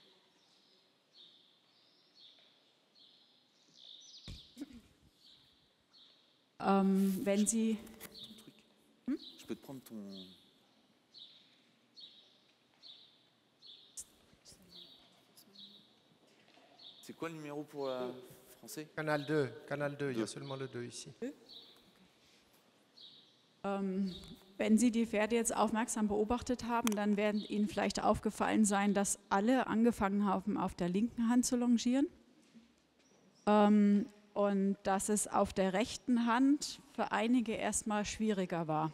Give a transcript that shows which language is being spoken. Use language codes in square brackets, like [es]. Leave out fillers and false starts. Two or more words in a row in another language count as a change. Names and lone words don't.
[de] Wenn Sie... [fr] Je peux te prendre ton... C'est quoi le numéro pour français? Canal 2, il y a seulement le 2 ici. [de] Wenn Sie die Pferde jetzt aufmerksam beobachtet haben, dann werden Ihnen vielleicht aufgefallen sein, dass alle angefangen haben, auf der linken Hand zu longieren. und dass es auf der rechten Hand für einige erstmal schwieriger war.